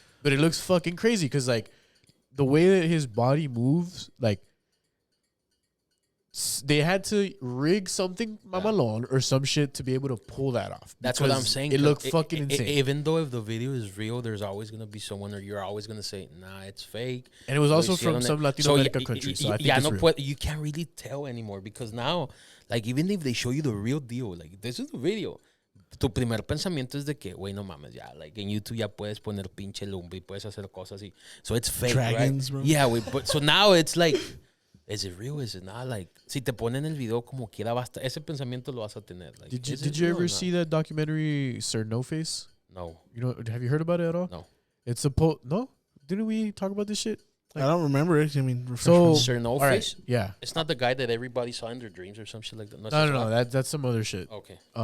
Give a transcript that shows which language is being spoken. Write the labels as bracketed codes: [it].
[en] But it looks fucking crazy because like the way that his body moves, like they had to rig something mamalon or some shit to be able to pull that off. That's what I'm Because saying. It looked fucking insane. Even though if the video is real, there's always going to be someone, or you're always going to say, nah, it's fake. And it was [es] Lo [en] also [es] hicieron [en] from some Latino American country, so I think it's real. You can't really tell anymore because now, like, even if they show you the real deal, like, this is the video, [es] tu primer pensamiento es de que, güey, no mames, ya, like, en YouTube ya puedes poner pinche lumba y puedes hacer cosas así. [en] So it's fake, Dragons, right? bro. Yeah, güey, but so now it's like, is it real? Is it not? [es] Like, si te ponen el video como quiera, basta, ese pensamiento lo vas a tener. [en] Like, did you ever see that documentary, Sir No Face? No. You know, have you heard about it at all? No. It's no? Didn't we talk about this shit? I don't remember it. I mean, So, Sir No Face? Right, yeah. It's not the guy that everybody saw in their dreams or some shit like that. No. That's some other shit. Okay.